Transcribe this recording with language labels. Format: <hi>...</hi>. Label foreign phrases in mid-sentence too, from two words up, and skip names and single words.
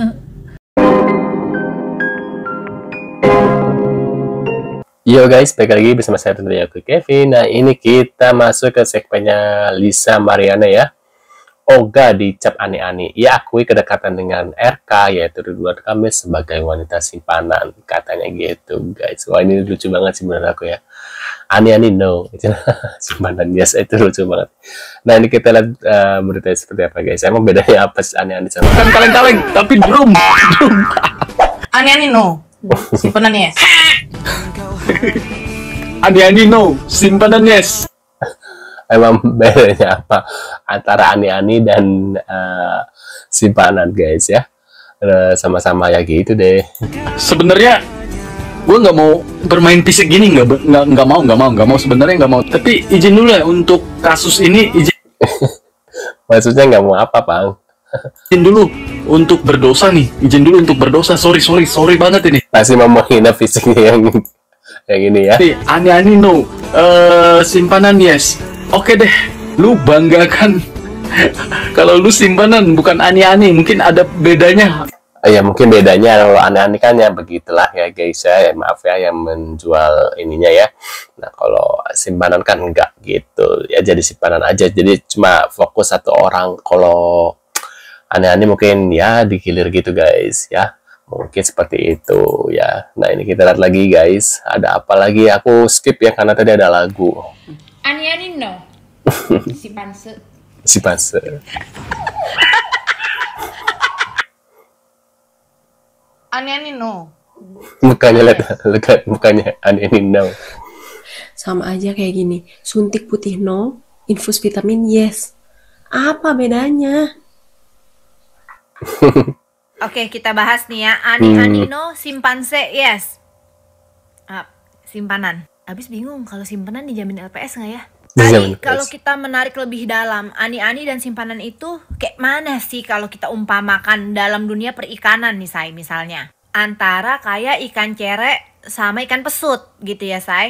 <en>Yo guys,</en> <id>balik lagi bersama saya tentunya aku Kevin. Nah ini kita masuk ke segmennya Lisa Mariana ya. Oga dicap ani-ani. Ia akui kedekatan dengan RK, yaitu Ridwan Kamil sebagai wanita simpanan. Katanya gitu guys. Wah ini lucu banget sih menurut aku ya. Ani-ani no. Simpanan yes, itu lucu banget. Nah ini kita lihat beritanya seperti apa guys. Emang bedanya apa sih ani-ani sama? Bukan kaleng-kaleng, tapi drum. Ani-ani no, simpanan yes. Ani-ani no, simpanan yes. Emang bedanya apa antara ani-ani dan simpanan guys ya? Sama-sama ya gitu deh. Sebenarnya gue nggak mau bermain fisik gini, nggak mau sebenarnya nggak mau. Tapi izin dulu ya untuk kasus ini, Maksudnya nggak mau apa bang? izin dulu untuk berdosa nih, izin dulu untuk berdosa. Sorry banget ini. Masih mau menghina fisiknya yang ini ya? Ani-ani no, simpanan yes. Oke deh, lu banggakan kalau lu simpanan bukan ani-ani, mungkin ada bedanya. Ya mungkin bedanya kalau ani-ani kan ya begitulah ya guys ya, maaf ya yang menjual ininya ya. Nah kalau simpanan kan enggak gitu ya, jadi simpanan aja, jadi cuma fokus satu orang. Kalau ani-ani mungkin ya digilir gitu guys ya, mungkin seperti itu ya. Nah ini kita lihat lagi guys, ada apa lagi, aku skip ya karena tadi ada lagu. Ani-ani no, Si Panse. ani-ani no. Mukanya lihat mukanya ani-ani no. Sama aja kayak gini, suntik putih no, infus vitamin yes. Apa bedanya? Oke, kita bahas nih ya. Ani-ani no, simpanse yes. Simpanan. Abis bingung kalau simpanan dijamin LPS nggak ya? Tadi kalau kita menarik lebih dalam, ani-ani dan simpanan itu kayak mana sih kalau kita umpamakan dalam dunia perikanan nih Say, misalnya antara kayak ikan cere sama ikan pesut gitu ya Say.</id>